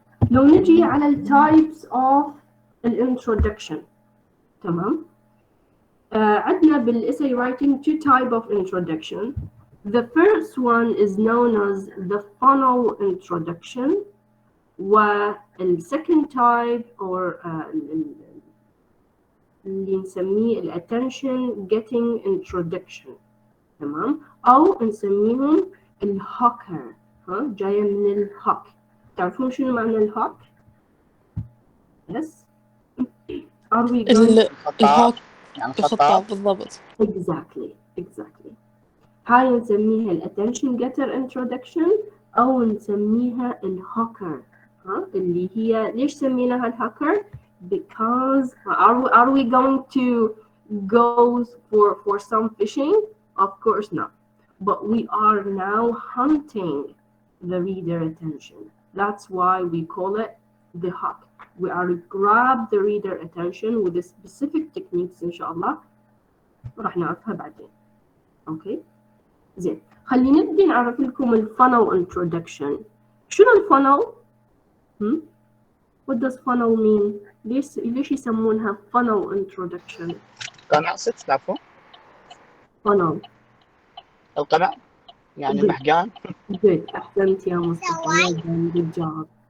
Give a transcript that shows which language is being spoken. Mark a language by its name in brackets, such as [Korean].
[Arabic] لو نجي على التايبس of الانترودكشن. تمام؟ عندنا [English] بالessay writing two type of introduction. The first one is known as the funnel introduction, والsecond type or [Arabic] اللي نسميه [English] الattention getting introduction. [Arabic] تمام؟ أو نسميهم الهوكر. ها جاية من الهوك. تعرفون شنو معنى الهوك؟ [English] Yes. Are we going [Arabic] الهاك يعني الخطاب بالضبط. [English] exactly. [Arabic] هاي نسميها الاتنشن جيتر انترودكشن او نسميها الهوكر. ها اللي هي ليش سميناها الهوكر؟ [English] Because are we going to go for some fishing? Of course not. But we are now hunting the reader attention. That's why we call it the hawk. We are grab the reader attention with the specific techniques [Arabic] إن شاء الله راح نعرفها بعدين. أوكي زين خلينا نبدي نعرف لكم الفانل introduction. شنو الفانل؟ [English] What does funnel mean؟ [Arabic] ليش يسمونها [English] funnel introduction؟ [Arabic] قناة ست تعرفون؟ [English] funnel. [Arabic] القناة يعني [English] Good. [Arabic] محقان. [English] Good. [Arabic] أحسنت يا مصطفى. [English] Good job.